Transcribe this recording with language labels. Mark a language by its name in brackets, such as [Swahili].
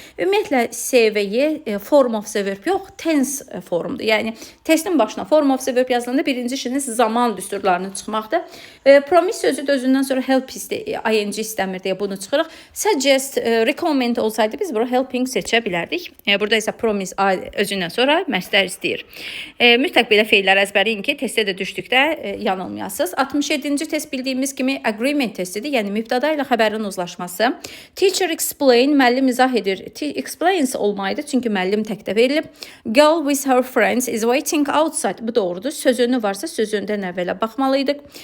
[Azerbaijani] Ümumiyyətlə C və Y form of the verb yox, tense formdur. Yəni testin başına form of the verb yazılanda birinci işiniz zaman düsturlarını çıxmaqdır. Promise sözü də özündən sonra help ing istəmir deyə bunu çıxırıq. Suggest, recommend olsaydı biz bura helping seçə bilərdik. Burada isə promise özündən sonra məstər istəyir. Mütləq belə feillər əzbərin ki, testə də düşdükdə yanılmayasınız. 67-ci test bildiyimiz kimi agreement testidir. Yəni mübtəda ilə xəbərin uzlaşması. Teacher explain, müəllim izah edir. Explains olmaydı çünki müəllim təkdə verilib. [English] Girl with her friends is waiting outside. [Azerbaijani] Bu doğrudur. Sözünü varsa sözündən əvvələ baxmalıydıq.